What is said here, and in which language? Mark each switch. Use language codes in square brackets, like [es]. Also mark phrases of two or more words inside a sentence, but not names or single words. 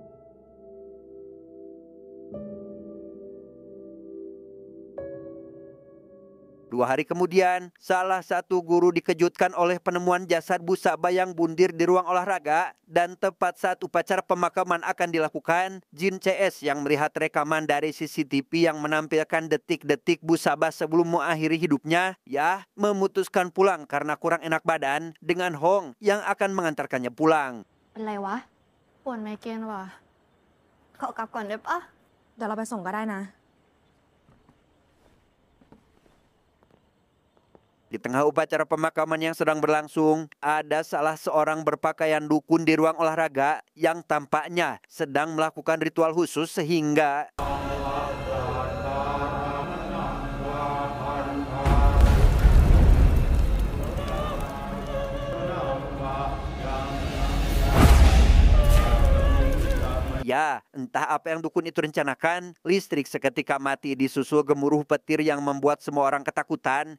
[id] 2 hari kemudian, salah satu guru dikejutkan oleh penemuan jasad Bu Saba yang bundir di ruang olahraga. Dan tepat saat upacara pemakaman akan dilakukan, Jin CS yang melihat rekaman dari CCTV yang menampilkan detik-detik Bu Saba sebelum mengakhiri hidupnya, ya, memutuskan pulang karena kurang enak badan dengan Hong yang akan mengantarkannya pulang. [th] เป็นไรวะ ปวดไมเกรนว่ะ ขอกลับก่อนได้ปะ เดี๋ยวเราไปส่งก็ได้นะ [id] Di tengah upacara pemakaman yang sedang berlangsung, ada salah seorang berpakaian dukun di ruang olahraga yang tampaknya sedang melakukan ritual khusus sehingga... Ya, entah apa yang dukun itu rencanakan, listrik seketika mati disusul gemuruh petir yang membuat semua orang ketakutan.